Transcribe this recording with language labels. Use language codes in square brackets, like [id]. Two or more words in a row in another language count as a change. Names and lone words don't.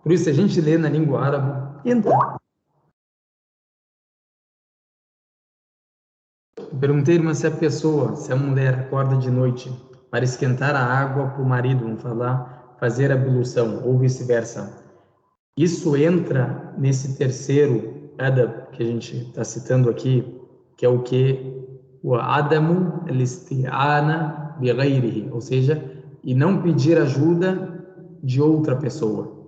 [pt] Por isso, se a gente lê na língua árabe, entra. Eu perguntei, irmã, se a mulher acorda de noite para esquentar a água para o marido, vamos falar, fazer ablução, ou vice-versa. Isso entra nesse terceiro adab que a gente está citando aqui, que é o que? [ar] O عدم الاستعانة بغيره, [pt] ou seja, e não pedir ajuda de outra pessoa.